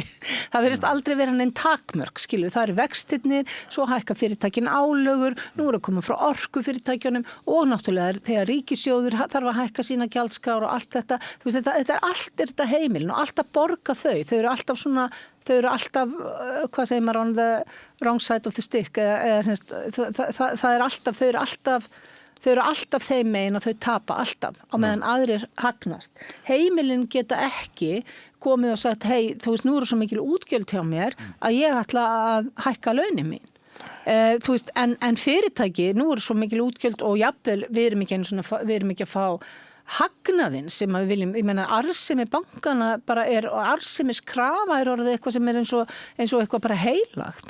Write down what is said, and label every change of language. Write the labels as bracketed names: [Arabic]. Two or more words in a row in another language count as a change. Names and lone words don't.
[Icelandic] Það virðist aldrei vera neinn takmörk, skilju. Það eru vextirnir, svo hækka fyrirtækin álögur, nú eru að koma frá orkufyrirtækjunum og náttúrulega þegar ríkissjóður þarf að hækka sína gjaldskrár og allt þetta. Þú veist, þetta er allt þetta heimilin og alltaf borga þau. Þau eru alltaf svona, hvað segir maður, [English] on the wrong side of the stick, [Icelandic] það er alltaf, þau eru alltaf þeim megin að þau tapa alltaf á meðan aðrir hagnast. Heimilin geta ekki komið og sagt, hei, þú veist, nú eru svo mikil útgjöld hjá mér að ég ætla að hækka launin mín. Þú veist, en fyrirtæki, nú eru svo mikil útgjöld og jafnvel, við erum ekki að fá hagnaðinn sem við viljum, ég meina arðsemi bankana bara og arðsemiskrafa er orðið eitthvað sem er eins og eitthvað bara heilagt.